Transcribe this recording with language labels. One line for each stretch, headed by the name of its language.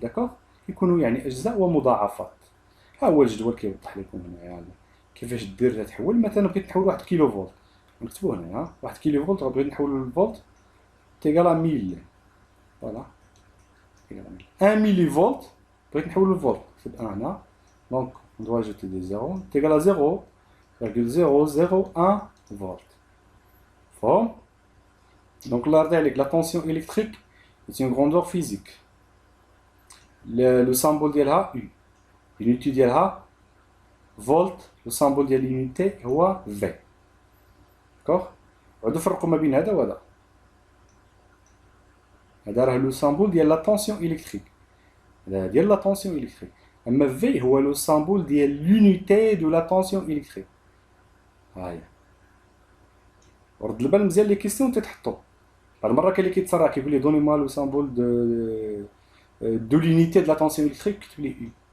Arabic: داكوغ كيكونوا يعني اجزاء ومضاعفات. ها هو الجدول كيوضح لكم هنايا كيفاش دير تحول. مثلا بغيت نحول 1 كيلو فولت نكتبو هنايا 1 كيلو فولت بغيت نحولو للفولت تيغال 1000 فوالا 1 ميلي فولت بغيت نحولو للفولت نكتب 1 هنا.
French: Donc, on doit ajouter des zéros. C'est égal à 0,001 volts. Bon. Donc, la tension électrique est une grandeur physique. Le symbole de la U. L'unité de la volt. Le symbole de l'unité est V. D'accord. On va faire comme
Arabic: هذا وهذا. هذا
French: le symbole de la tension électrique. De la tension électrique.
Arabic: أما V هو لو سامبول ديال لونيتي دو لا طونسيون إلكتريك. هاهي ورد البال مزيان لي كيسيون تيتحطو. بعض المرات كاين اللي كيتصرع كيقول لي دوني موا لو سامبول دو لونيتي دو لا طونسيون إلكتريك كتب لي U.